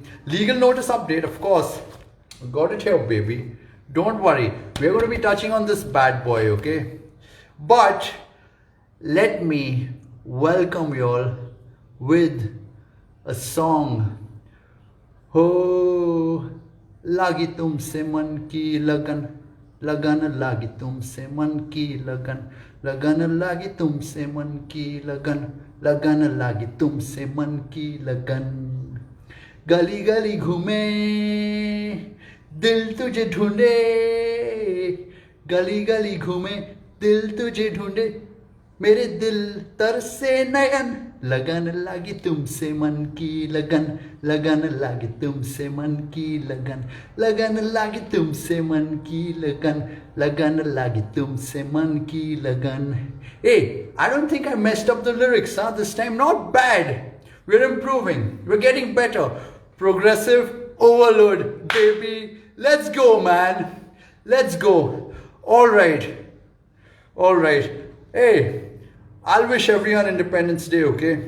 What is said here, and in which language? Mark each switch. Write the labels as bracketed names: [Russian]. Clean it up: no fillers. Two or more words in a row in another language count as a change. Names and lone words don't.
[English] Legal notice update, of course. Got it here, baby. Don't worry. We're going to be touching on this bad boy, okay? But let me welcome you all with a song. [Hindi] हो लगी तुमसे मन की लगन, लगन लगी तुमसे मन की लगन, लगन लगी तुमसे मन की लगन, लगन लगी तुमसे मन की लगन. गली गली घूमे दिल तुझे ढूंढे, गली गली घूमे दिल तुझे ढूंढे, मेरे दिल तरसे नयन, लगन लागी तुमसे मन की लगन, लगन लागी तुमसे मन की लगन, लगन लागी तुमसे मन की लगन, लगन लागी तुमसे मन की लगन. [English] Hey, I don't think I messed up the lyrics, huh? This time. Not bad. We're improving. We're getting better. Progressive overload, baby. Let's go, man. Let's go. All right. All right. Hey, I'll wish everyone Independence Day, okay?